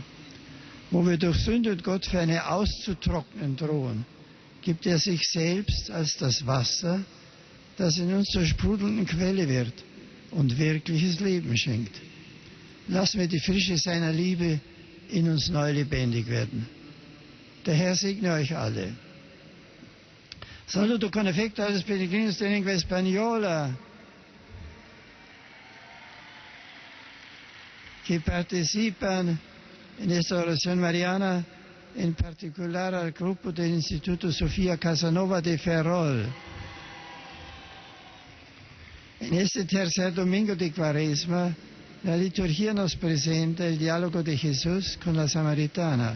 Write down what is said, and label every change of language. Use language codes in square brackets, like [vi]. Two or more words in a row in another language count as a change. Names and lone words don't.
[de] Wo wir durch Sünde und Gottferne auszutrocknen drohen, gibt er sich selbst als das Wasser, das in uns zur sprudelnden Quelle wird und wirkliches Leben schenkt. Lassen wir die Frische seiner Liebe in uns neu lebendig werden. Der Herr segne euch alle. [it] Saluto con affetto [es] a los peregrinos de lengua española que participan en esta oración mariana, en particular al grupo del Instituto Sofía Casanova de Ferrol. En este tercer domingo de Cuaresma, la liturgia nos presenta el diálogo de Jesús con la samaritana.